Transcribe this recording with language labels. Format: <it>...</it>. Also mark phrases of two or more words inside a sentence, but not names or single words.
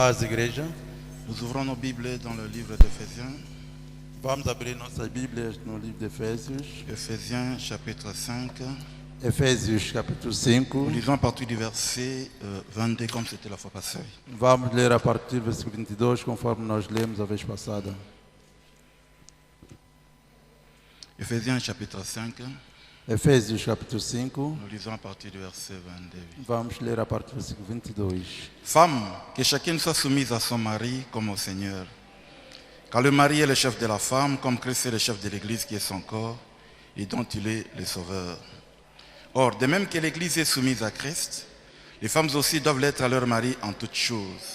<pt>igreja.</pt> <fr>Nous ouvrons nos Bibles dans le livre d'Éphésiens.</fr> <pt>Vamos abrir nossas Bíblias no livro de Efésios.</pt> <fr>Éphésiens chapitre 5.</fr> <pt>Efésios capítulo</pt> <fr>Nous 5. lisons à partir du verset 22 comme c'était la fois passée.</fr> <pt>Vamos ler a partir do versículo 22, conforme nós lemos a vez passada.</pt> <fr>Éphésiens chapitre 5.</fr> <pt>Efésios capítulo 5.</pt> <fr>Nous lisons à partir du verset 22.</fr> <pt>Vamos ler a partir do versículo 22.</pt> <fr>Femmes, que chacune soit soumise à son mari comme au Seigneur. Car le mari est le chef de la femme, comme Christ est le chef de l'Église qui est son corps et dont il est le sauveur. Or, de même que l'Église est soumise à Christ, les femmes aussi doivent l'être à leur mari en toutes choses.</fr>